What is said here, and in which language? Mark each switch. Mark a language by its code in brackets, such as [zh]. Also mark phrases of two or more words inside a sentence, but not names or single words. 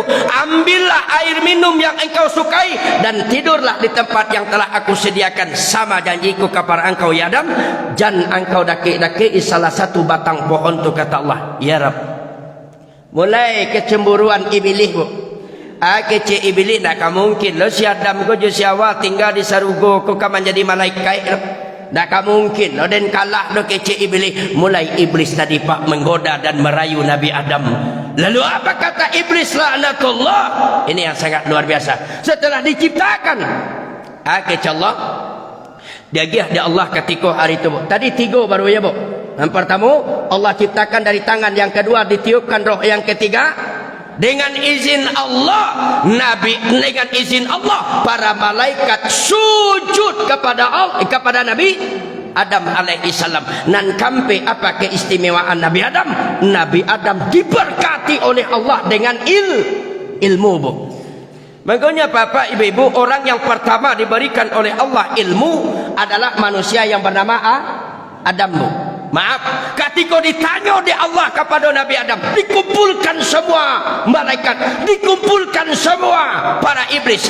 [id] Ambillah air minum yang engkau sukai dan tidurlah di tempat yang telah aku sediakan. Sama janjiku kepada engkau ya Adam, jangan engkau daki-daki salah satu batang pohon tu, kata Allah. [ar] Ya Rab. [id] Mulai kecemburuan iblis bu. [min] Kecil iblis tak mungkin lo si Adam ko jo si Hawa tinggal di sarugo ko kaman jadi malaikat lo. Tak mungkin lo, dan kalah lo kecil iblis. [id] Mulai iblis tadi pak menggoda dan merayu Nabi Adam. Lalu apa kata iblis laknatullah? Ini yang sangat luar biasa. Setelah diciptakan kecil Allah, dia Allah ketika hari itu bu. Tadi 3 baru ya bu. Yang pertama Allah ciptakan dari tangan, yang kedua ditiupkan roh, yang ketiga dengan izin Allah, dengan izin Allah para malaikat sujud kepada Nabi Adam [ar] alaihi salam. [id] Nan kampe apa keistimewaan Nabi Adam? Nabi Adam diberkati oleh Allah dengan ilmu bu. Makanya bapak ibu-ibu, orang yang pertama diberikan oleh Allah ilmu adalah manusia yang bernama Adam bu. Maaf, ketika ditanya oleh Allah kepada Nabi Adam, dikumpulkan semua malaikat, dikumpulkan semua para iblis.